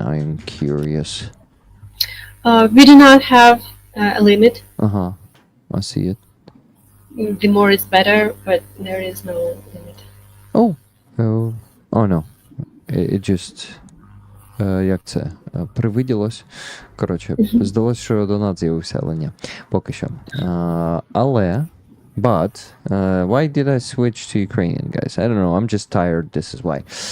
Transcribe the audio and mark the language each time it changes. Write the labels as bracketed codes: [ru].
[en] I am curious. We do not have a limit. I see it. The more is better, but there is no limit. Oh no. It just [uk] як це? Привиділось. Коротше, здалось, що донат з'явився, але ні. Поки що. [en] Але But why did I switch to Ukrainian, guys? I don't know. I'm just tired. This is why.